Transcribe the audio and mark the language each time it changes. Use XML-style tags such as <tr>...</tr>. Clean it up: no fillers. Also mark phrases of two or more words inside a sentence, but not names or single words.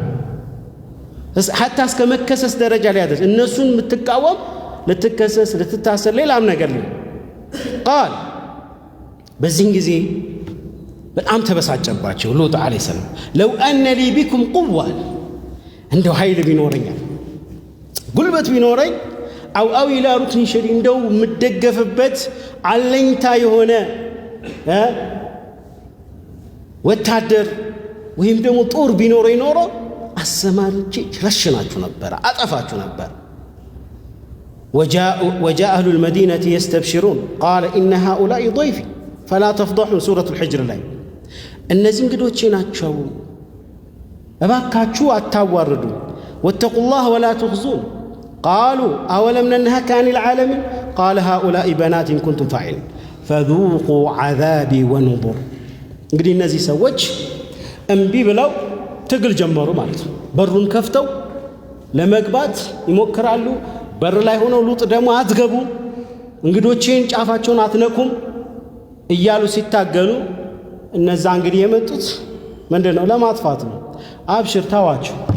<am>ሐታ እስከ መከሰስ ደረጃ ላይ ያደርስ እነሱን የምትቃወም ልትከሰስ ልትታሰር ሌላም ነገር ነው። ቃል በዚህን ጊዜ በጣም ተበሳጨባቸው ሉጥ</am> <ar>عليه السلام። لو أن لي بكم قوة</ar> <am>እንደው ኃይል ቢኖረኛል ጉልበት ቢኖረኝ</am> <ar>أو إلى ركن شديد</ar> <am>እንደው የምደገፍበት አለኝታ የሆነ ወታደር ወይም ደግሞ ጦር ቢኖረኝ ኖሮ አሰማርቼ ረሽናችሁ ነበር፣ አጠፋችሁ ነበር።</am> <ar>وجاء أهل المدينة يستبشرون قال إن هؤلاء ضيفي فلا تفضحون سورة الحجر</ar> <am>ላይ እነዚህ እንግዶቼ ናቸው እባካችሁ አታዋርዱ።</am> <ar>واتقوا الله ولا تخزون قالوا أولم ننهك عن العالمين قال هؤلاء بنات إن كنتم فاعلين فذوقوا عذابي ونذر።</ar> <am>እንግዲህ እነዚህ ሰዎች እምቢ ብለው ትግል ጀመሩ ማለት ነው። በሩን ከፍተው ለመግባት ይሞክራሉ። በር ላይ ሆነው ሉጥ ደግሞ አትገቡ እንግዶቼን ጫፋቸውን አትነኩም እያሉ ሲታገሉ እነዛ እንግዲህ የመጡት ምንድነው ለማጥፋት ነው። አብሽር ታዋቸው</am>